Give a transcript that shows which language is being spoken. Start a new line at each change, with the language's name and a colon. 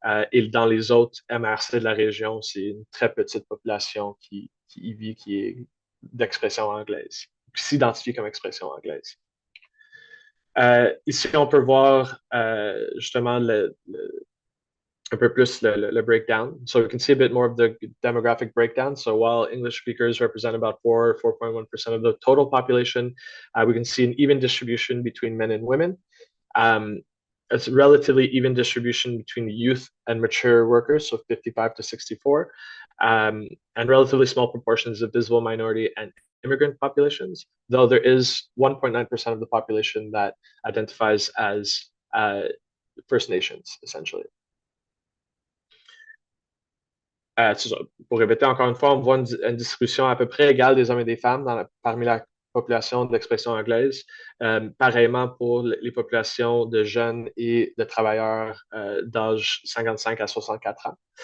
French: Et dans les autres MRC de la région, c'est une très petite population qui y vit, qui est d'expression anglaise, qui s'identifie comme expression anglaise. Ici, on peut voir justement un peu plus le breakdown.
English: So we can see a bit more of the demographic breakdown. So while English speakers represent about 4.1% of the total population, we can see an even distribution between men and women. It's a relatively even distribution between youth and mature workers, so 55 to 64, and relatively small proportions of visible minority and immigrant populations, though there is 1.9% of the population that identifies as First Nations, essentially.
French: Pour répéter encore une fois, on voit une distribution à peu près égale des hommes et des femmes parmi la population d'expression anglaise. Pareillement pour les populations de jeunes et de travailleurs d'âge 55 à 64 ans.